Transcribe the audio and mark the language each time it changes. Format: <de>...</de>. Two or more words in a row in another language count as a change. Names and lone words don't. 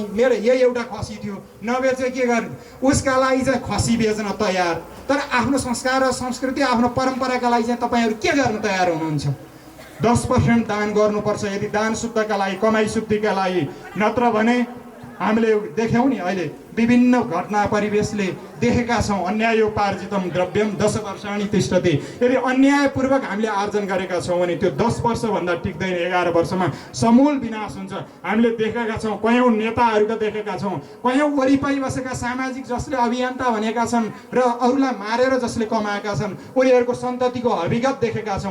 <ne>मेरो यही एउटा खसी थियो, नबेचे के गर्ने, उसका लागि चाहिँ खसी बेच्न तयार। तर आफ्नो संस्कार र संस्कृति, आफ्नो परम्पराका लागि चाहिँ तपाईँहरू के गर्न तयार हुनुहुन्छ? 10% दान गर्नुपर्छ यदि दान शुद्धका लागि, कमाई शुद्धिका लागि। नत्र भने हामीले देख्यौँ नि अहिले विभिन्न घटना परिवेशले देखेका छौँ।</ne> <sa>अन्यायोपार्जितम द्रव्यम 10 वर्षाणि तिष्ठति।</sa> <ne>यदि अन्यायपूर्वक हामीले आर्जन गरेका छौँ भने त्यो 10 वर्षभन्दा टिक्दैन, 11 वर्षमा समूल विनाश हुन्छ। हामीले देखेका छौँ, कयौँ नेताहरूका देखेका छौँ, कयौँ वरिपरि बसेका सामाजिक जसले अभियन्ता भनेका छन् र अरूलाई मारेर जसले कमाएका छन्, उनीहरूको सन्ततिको हविगत देखेका छौँ।</ne>